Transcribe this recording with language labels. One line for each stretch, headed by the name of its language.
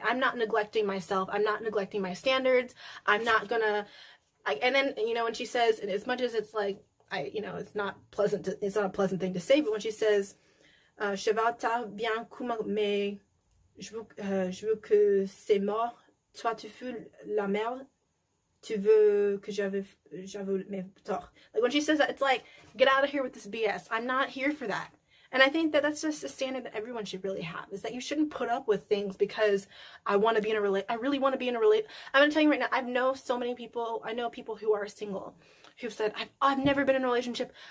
English: I'm not neglecting myself. I'm not neglecting my standards. I'm not gonna, and then, you know, when she says, and as much as it's like, you know, it's not pleasant to, it's not a pleasant thing to say, but when she says,
French: je vais ta bien comme, mais je veux que c'est mort. Toi, tu fous la merde. Tu veux que j'avoue mes torts.
English: Like, when she says that, it's like, get out of here with this BS. I'm not here for that. And I think that that's just a standard that everyone should really have, is that you shouldn't put up with things because I want to be in a I really want to be in a relationship. I'm going to tell you right now, I know so many people, I know people who are single, who've said, I've never been in a relationship.